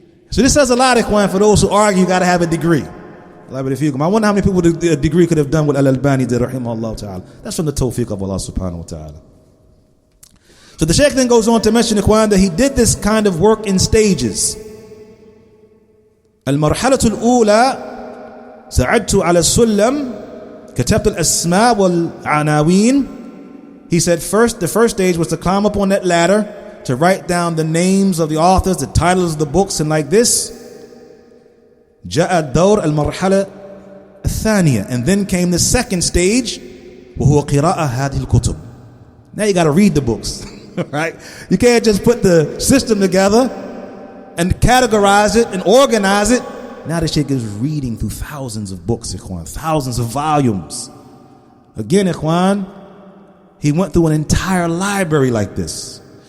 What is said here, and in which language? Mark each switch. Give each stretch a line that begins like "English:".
English: So this says a lot, Ikhwan, for those who argue you got to have a degree. I wonder how many people with a degree could have done what Al-Albani did, rahimahullah ta'ala. That's from the tawfiq of Allah subhanahu wa ta'ala. So the Shaykh then goes on to mention, Ikhwan, that he did this kind of work in stages.
Arabic: المرحلة الأولى سعدت على السلم كتبت الأسماء والعناوين.
English: He said the first stage was to climb up on that ladder, to write down the names of the authors, the titles of the books, and like this.
Arabic: جاء الدور المرحلة الثانية,
English: and then came the second stage,
Arabic: وهو قراءة هذه الكتب.
English: Now you got to read the books, right? You can't just put the system together and categorize it and organize it. Now the Shaykh is reading through thousands of books, Ikhwan, thousands of volumes. Again, Ikhwan, he went through an entire library like this.